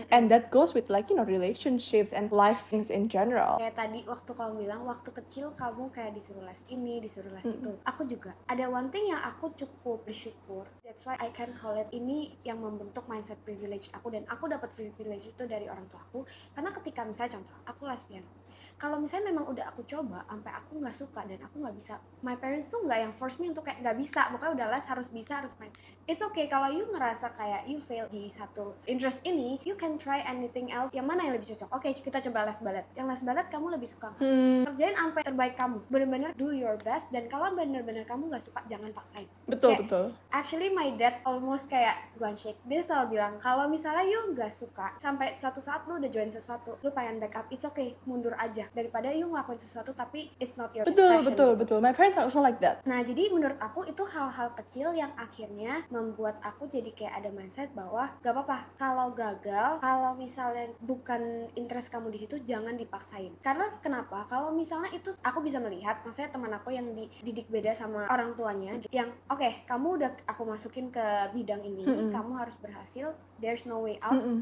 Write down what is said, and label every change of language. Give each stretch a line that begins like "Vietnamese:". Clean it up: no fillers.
English: And that goes with like relationships and life things in general.
Indonesian: Kayak tadi waktu kamu bilang waktu kecil kamu kayak disuruh les ini, disuruh les itu. Aku juga ada
English: one thing
Indonesian: yang aku cukup bersyukur.
English: That's why I can call it
Indonesian: ini yang membentuk mindset privilege aku, dan aku dapat privilege itu dari orang tua aku. Karena ketika misalnya contoh aku les piano, kalau misalnya memang udah aku coba sampai aku nggak suka dan aku nggak bisa,
English: my parents
Indonesian: tuh nggak yang
English: force me
Indonesian: untuk kayak nggak bisa, pokoknya udah les harus bisa, harus main.
English: It's okay
Indonesian: kalau
English: you
Indonesian: ngerasa kayak
English: you fail
Indonesian: di satu
English: interest
Indonesian: ini,
English: you can try anything else.
Indonesian: Yang mana yang lebih cocok? Oke, kita coba les balet. Yang les balet kamu lebih suka. Kerjain sampai terbaik kamu. Bener-bener
English: do your best,
Indonesian: dan kalau bener-bener kamu nggak suka jangan paksain. Betul.
English: Actually my dad almost
Indonesian: kayak
English: go and shake.
Indonesian: Dia selalu bilang kalau misalnya you nggak suka sampai suatu saat lu udah join sesuatu, lu pengen backup,
English: it's okay,
Indonesian: mundur aja daripada you ngelakuin sesuatu tapi
English: it's not your passion.
Indonesian: Betul.
English: My parents are also like that.
Indonesian: Nah, jadi menurut aku itu hal-hal kecil yang akhirnya membuat aku jadi kayak ada mindset bahwa gak apa-apa kalau gagal, kalau misalnya bukan interest kamu di situ jangan dipaksain. Karena kenapa? Kalau misalnya itu aku bisa melihat, maksudnya teman aku yang dididik beda sama orang tuanya, yang oke, kamu udah aku masukin ke bidang ini, kamu harus berhasil,
English: there's no way out.